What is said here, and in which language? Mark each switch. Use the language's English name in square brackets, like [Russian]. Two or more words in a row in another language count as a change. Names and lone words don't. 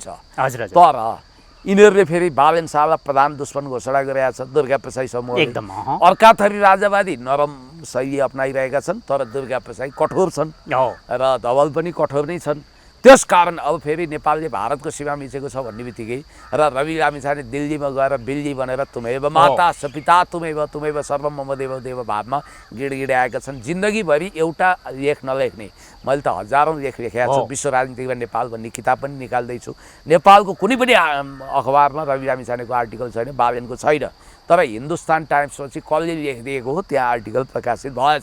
[Nepali] तर यिनीहरूले फेरि बालेन शाहलाई प्रधान दुश्मन घोषणा गरेका छ दुर्गा प्रसाई समूहले। अर्का थरी राजावादी नरम शैली अप्नाइरहेका छन्, तर दुर्गा प्रसाई कठोर छन् र धवल पनि कठोर नै छन्। त्यसकारण अब फेरि नेपालले भारतको सीमा मिचेको छ भन्ने बित्तिकै र रवि लामिछाने दिल्लीमा गएर बिल्ली बनेर [Sanskrit] तुमेव माता सपिता तुमेव सर्वम मम देव देव [Nepali] भावमा गिडगिडाएका छन्। जिन्दगीभरि एउटा लेख नलेख्ने, मैले त हजारौँ लेख लेखेका छु। विश्व राजनीतिमा नेपाल भन्ने किताब पनि निकाल्दैछु। नेपालको कुनै पनि अखबारमा रवि लामिछानेको आर्टिकल छैन, बालेनको छैन, तर हिन्दुस्तान टाइम्समा चाहिँ कसले लेखिदिएको हो त्यहाँ आर्टिकल प्रकाशित भएछ।